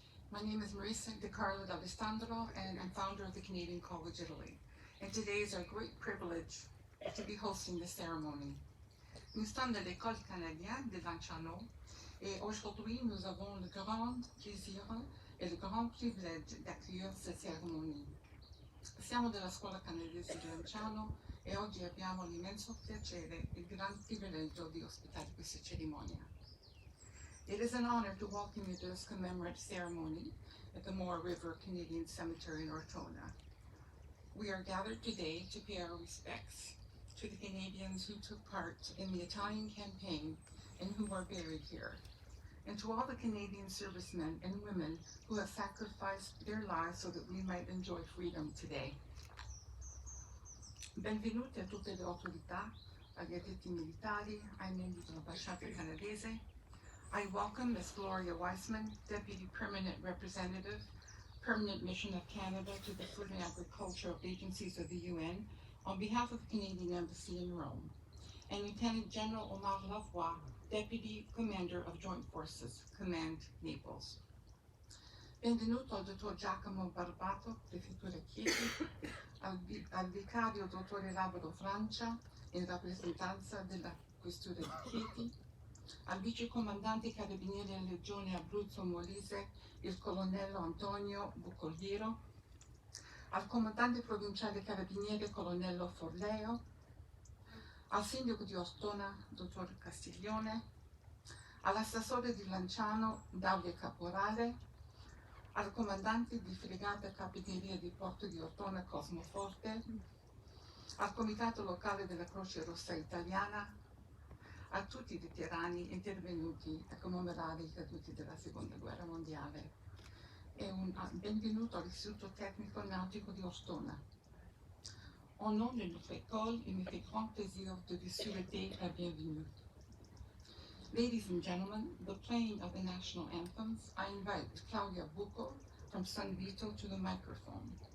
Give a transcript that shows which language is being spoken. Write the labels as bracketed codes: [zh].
[en] My name is Marisa De Carlo d'Alessandro, and I'm founder of the Canadian College Italy. And today is our great privilege to be hosting this ceremony. [fr] Nous sommes de l'École canadienne de Lanciano, et aujourd'hui nous avons le grand plaisir [it] e il grand privilege [fr] d'accueillir cette cérémonie. [it] Siamo della Scuola Canadese di Lanciano e oggi abbiamo l'immenso piacere e il gran privilegio di ospitare questa cerimonia. [en] It is an honor to welcome you to this commemorative ceremony at the Moro River Canadian Cemetery in Ortona. We are gathered today to pay our respects to the Canadians who took part in the Italian campaign and who are buried here, and to all the Canadian servicemen and women who have sacrificed their lives so that we might enjoy freedom today. [it] Benvenuti a tutte le autorità, agli addetti militari, ai membri dell'ambasciata canadese. [en] I welcome Ms. Gloria Weissman, Deputy Permanent Representative, Permanent Mission of Canada to the Food and Agricultural Agencies of the UN, on behalf of the Canadian Embassy in Rome, and Lieutenant General Omar Lavoie, Deputy Commander of Joint Forces, Command Naples. [it] Benvenuto al Dottor Giacomo Barbato, Prefettura Chieti, al Vicario Dottore Labro Francia, in rappresentanza della Questura di Chieti, al Vice Comandante Carabinieri della Legione Abruzzo Molise, il Colonnello Antonio Bucoliero, al Comandante Provinciale Carabinieri Colonnello Forleo, al Sindaco di Ortona, Dottor Castiglione, all'Assessore di Lanciano, Davide Caporale, al Comandante di Fregata Capitaneria di Porto di Ortona, Cosmo Forte, al Comitato Locale della Croce Rossa Italiana, a tutti i veterani intervenuti a commemorare i caduti della Seconda Guerra Mondiale e un benvenuto all'Istituto Tecnico Nautico di Ortona. [fr] Au nom de notre école, il me fait grand plaisir de vous souhaiter la bienvenue. [en] Ladies and gentlemen, the playing of the national anthems, I invite Claudia Bucco from San Vito to the microphone.